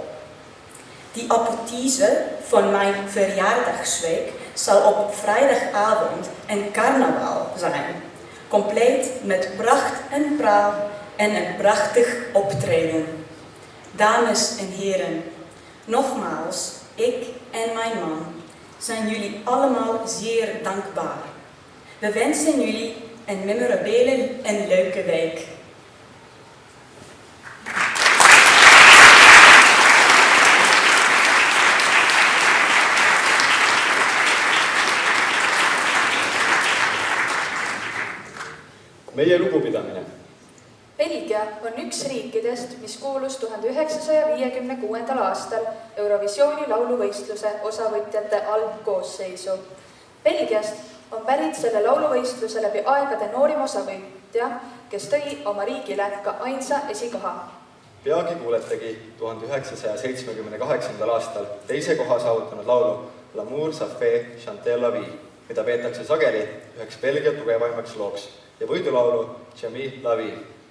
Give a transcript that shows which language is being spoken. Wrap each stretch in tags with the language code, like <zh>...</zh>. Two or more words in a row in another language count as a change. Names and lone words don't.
<nl>Die apothese van mijn verjaardagsweek zal op vrijdagavond en carnaval zijn, compleet met pracht en praal en een prachtig optreden. Dames en heren, nogmaals, ik en mijn man zijn jullie allemaal zeer dankbaar. We wensen jullie een memorabele en leuke week.</nl> <et>Meie lugupidamine. Belgia on üks riikidest, mis kuulus 1956. aastal Eurovisiooni lauluvõistluse osavõtjate algkoosseisu. Belgiast on pärit selle lauluvõistluse läbi aegade noorim osavõtja, kes tõi oma riigile ka ainsa esikoha. Peagi kuuletegi 1978. aastal teise koha saavutanud laulu L'amour ça fait chanter la vie, mida peetakse sageli üheks Belgia tugevaimaks looks ja võidulaulu Jamie la vie.</et>